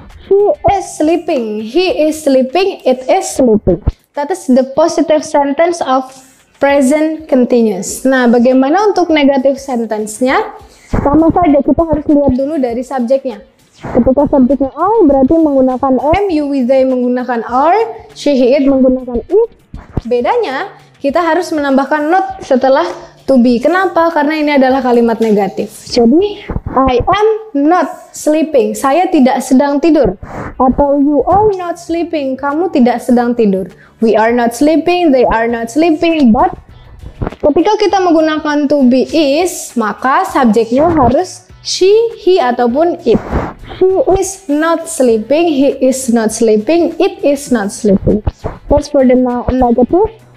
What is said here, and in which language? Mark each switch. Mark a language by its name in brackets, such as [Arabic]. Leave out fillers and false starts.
[English] She is sleeping, he is sleeping, it is sleeping. That is the positive sentence of present continuous. [Indonesian] Nah, bagaimana untuk negative sentence-nya? Sama saja, kita harus lihat dulu dari subjeknya. Ketika subjeknya I berarti menggunakan am, you, we, they menggunakan are, she, he, it menggunakan is. Bedanya, kita harus menambahkan not setelah to be. Kenapa? Karena ini adalah kalimat negatif. Jadi, [English] I am not sleeping. [Indonesian] Saya tidak sedang tidur. [English] Atau you are not sleeping. [Indonesian] Kamu tidak sedang tidur. [English] We are not sleeping. They are not sleeping. But [Indonesian] ketika kita menggunakan [English] to be is, [Indonesian] maka subjeknya harus [English] she, he, ataupun it. She is not sleeping. He is not sleeping. It is not sleeping. That's for the negative.